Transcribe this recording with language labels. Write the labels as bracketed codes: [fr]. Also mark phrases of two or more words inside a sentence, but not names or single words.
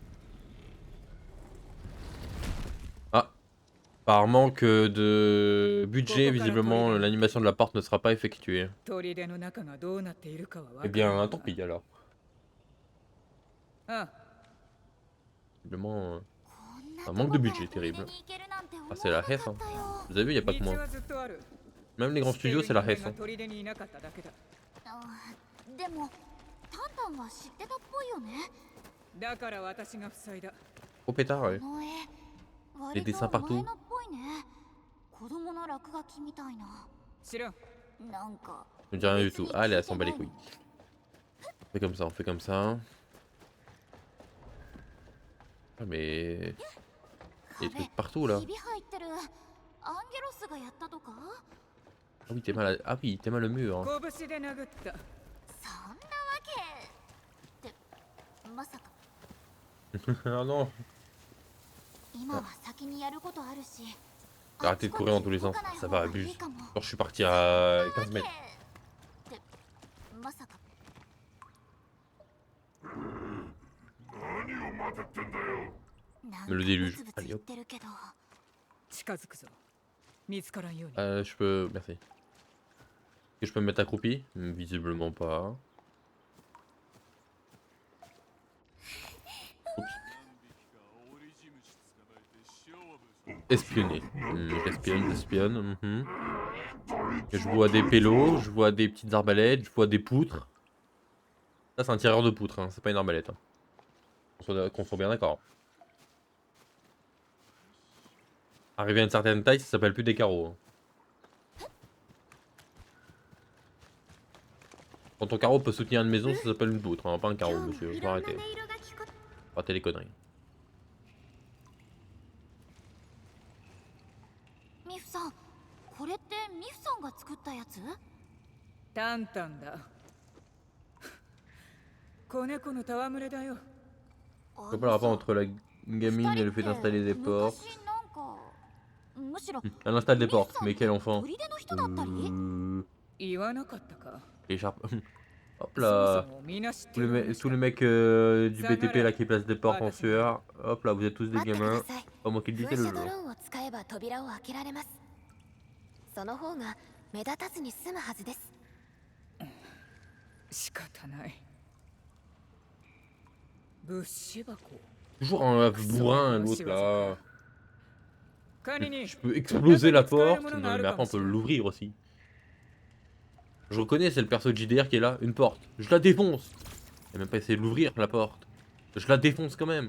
[fr] Ah. Par manque de budget, visiblement, l'animation de la porte ne sera pas effectuée. [ja] 砦の中がどうなっているかはわか [fr] Eh [ja] ら [fr] bien, [ja] ない [fr] tant pis alors. [ja] あ [fr] Visiblement, [ja] こんな [fr] un [ja] と [fr] manque de [ja] こから [fr] budget [ja] 砦 [fr] terrible. [ja] に行けるなんて思わ [fr] Ah, c'est la [ja] なか [fr] HES. [ja] ったよ [fr] Vous avez vu, il n'y a pas que [ja] 道 [fr] moi. [ja] はずっとある [fr] Même les grands [ja] 知っている [fr] studios, c'est la [ja] 人 [fr] HES. [ja] 間 [fr] Hein. [ja] が砦にいなかっただけだでもタンタンは知ってたっぽいよねだから私が塞いだ [fr] Oh pétard, ouais. [ja] この絵 [fr] Les [ja] 割と [fr] dessins [ja] 前 [fr] partout. [ja] のっぽいね子供の落書きみたいな知らんなんか [fr] Je ne dis rien du tout. Allez, elle s'en bat les couilles. On fait comme ça, on fait comme ça. Ah mais... Il y a des [ja] 壁 [fr] trucs partout là. [ja] ひび入ってるアンゲロスがやったとか [fr] Ah oui, t'es mal, ah oui, t'es mal le mur. Hein. [ja] 拳で殴ったそんなわけってまさか [fr] Ah non. [ja] 今は先にやることあるし [fr] Arrêtez de courir dans tous les sens. Ça va, abuse. Genre, je suis parti à 15 mètres. [ja] ってまさか何を待てってんだよ。なん [fr] Me le [ja] か [fr] déluge. [ja] ブツブツ [fr] Allez [ja] 言っ [fr] hop. [ja] てるけど近づくぞ見つからんように [fr] Je peux... Merci. Est-ce que je peux me mettre accroupi? Visiblement pas. Espionner. J'espionne, j'espionne. Et je vois des pélos, je vois des petites arbalètes, je vois des poutres. Ça, c'est un tireur de poutres, hein, c'est pas une arbalète. Hein. Qu'on soit bien d'accord. Arrivé à une certaine taille, ça s'appelle plus des carreaux. Hein. Quand ton carreau peut soutenir une maison, ça s'appelle une poutre, hein, pas un [ja] 今 [fr] carreau, [ja] 日も [fr] monsieur. [ja] い [fr] Faut [ja] ろんな [fr] arrêter. [ja] 音色が聞こ [fr] Arrêtez les conneries. [ja] ミフさん、これってミフさんが作ったやつ？タンタンだ。子猫の戯れだよ。 [fr] Je vois pas le rapport entre la gaming et le fait d'installer des portes. [ja] 昔なんかむしろ [fr] Elle installe des portes, mais quel enfant? [ja] 砦の人だったり？言わなかったか。 [fr] L'écharpe. Hop [ja] そも [fr] là. [ja] そもみんな知って [fr] Tous [ja] る [fr] les [ja] 話だ [fr] mecs du BTP là qui placent des portes en sueur. Hop là, vous êtes tous [ja] う [fr] des [ja] 待ってくだ [fr] gamins. [ja] さい [fr] Pas moi qui le dis, [ja] 噴 [fr] c'est le [ja] 射ド [fr] jeu. [ja] ローンを使えば扉を開けられますその方が目立たずに済むはずです仕方ない。物資箱。 [fr] Toujours un bourrin, l'autre là. [ja] カニに [fr] Je peux exploser la porte. Non, mais après, on peut l'ouvrir aussi. Je reconnais, c'est le perso de JDR qui est là. Une porte. Je la défonce. J'ai même pas essayé de l'ouvrir, la porte. Je la défonce quand même.